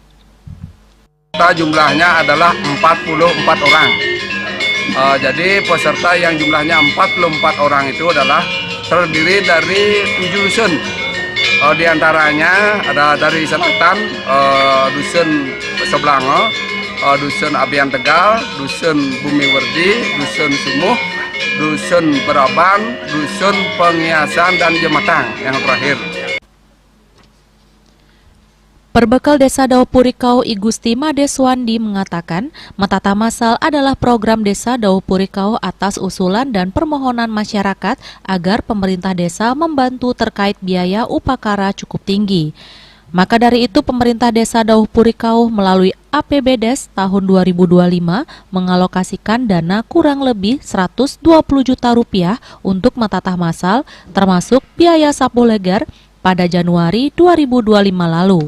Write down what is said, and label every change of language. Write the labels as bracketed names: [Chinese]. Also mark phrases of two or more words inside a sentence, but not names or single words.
[Indonesian] Jumlahnya adalah 44 orang. Jadi peserta yang jumlahnya 44 orang itu adalah terdiri dari 7 dusun. Di antaranya ada dari selatan Dusun Sebelanga, Dusun Abian Tegal, Dusun Gumiwerdi, Dusun Sumuh, Dusun Braban, Dusun Pengiasan, dan Jematang yang terakhir. Perbekal Desa Dauh Puri Kau, I Gusti Madeswandi mengatakan, metatah masal adalah program Desa Dauh Puri Kau atas usulan dan permohonan masyarakat agar pemerintah desa membantu terkait biaya upacara cukup tinggi. Maka dari itu pemerintah Desa Dauh Puri Kau melalui APBDes tahun 2025 mengalokasikan dana kurang lebih 120 juta rupiah untuk metatah masal, termasuk biaya sapu legar pada Januari 2025 lalu.